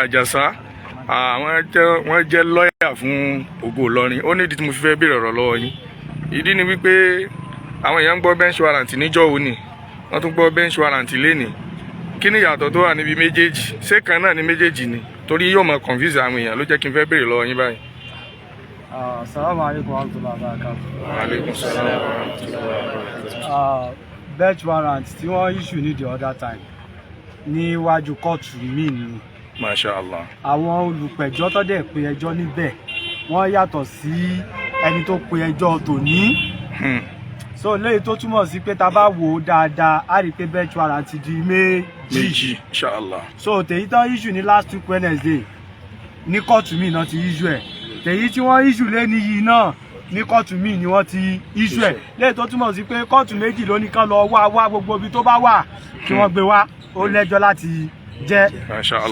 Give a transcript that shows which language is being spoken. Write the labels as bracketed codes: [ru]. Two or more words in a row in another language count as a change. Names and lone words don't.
[yo] Àjàsá wọ́n jẹ́ lọ́ọ̀yà fún Ògo Ìlọrin. Ó ní ìdí tí mo fi fẹ́ béèrè ọ̀rọ̀ lọ́wọ́ yín. Ìdí ni wípé àwọn èèyàn ń gbọ́ [en] bench warrant [yo] níjọ́ òní, wọ́n tún gbọ́ [en] bench warrant [yo] lénìí. Kí ni ìyàtọ̀ tó wà níbi méjèèjì? Ṣé kan náà ni méjèèjì ni? Torí yóò máa confuse àwọn èèyàn ló jẹ́ kí n fẹ́ béèrè lọ́wọ́ yín báyìí. [ar] السلام عليكم ورحمة الله وبركاته. وعليكم السلام ورحمة الله وبركاته. [en] Bench warrant [yo] tí wọ́n issue ní [en] the other time [yo] níwájú kóòtù míì ni. [ar] ما شاء الله. [yo] Àwọn olùpẹ̀jọ́ tó dẹ̀ pe ẹjọ́ níbẹ̀ wọ́n yàtọ̀ sí ẹni tó pe ẹjọ́ tòní. So léyìí tó túmọ̀ sí pé tá bá wò ó dáadáa á rí i pé [en] bench warrant [yo] ti di méjì. [ar] إن شاء الله. [yo] So tèyí tán issue ní [en] last week Wednesday [yo] ní kóòtù míì náà ti issue ẹ̀. Tèyí tí wọ́n issue lé ní yìí náà ní kóòtù míì ni wọ́n ti issue ẹ̀. Léyìí tó túmọ̀ sí pé kóòtù méjì ló ní kán lọ wá gbogbo ibi tó bá wà kí wọ́n gbé wá. Ó lẹ́jọ́ láti jẹ́. [ar] ما شاء الله.